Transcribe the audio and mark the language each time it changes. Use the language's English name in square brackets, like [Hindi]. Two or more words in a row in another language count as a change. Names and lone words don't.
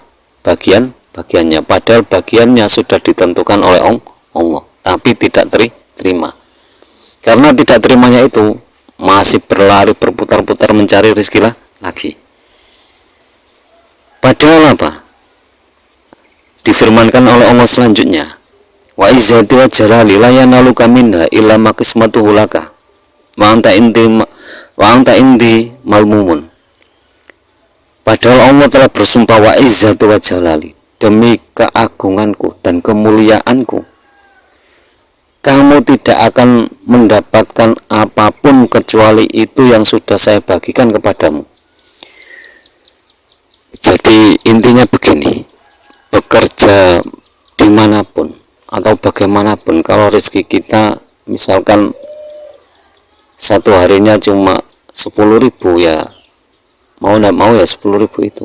[Indonesian] Bagiannya, padahal bagiannya sudah ditentukan oleh Allah, tapi tidak terima. Karena tidak terimanya itu masih berlari berputar-putar mencari rezeki lagi. Padahal apa? Difirmankan oleh Allah selanjutnya, [Arabic] وعزتي وجلالي لا ينالك منها إلا ما قسمته لك وأنت عندي مذموم. [Indonesian] Padahal Allah telah bersumpah, [Arabic] وعزتي وجلالي, [Indonesian] demi keagunganku dan kemuliaanku, kamu tidak akan mendapatkan apapun kecuali itu yang sudah saya bagikan kepadamu. Jadi intinya begini, bekerja dimanapun atau bagaimanapun, kalau rezeki kita misalkan satu harinya cuma 10.000, ya mau tidak mau ya 10.000 itu.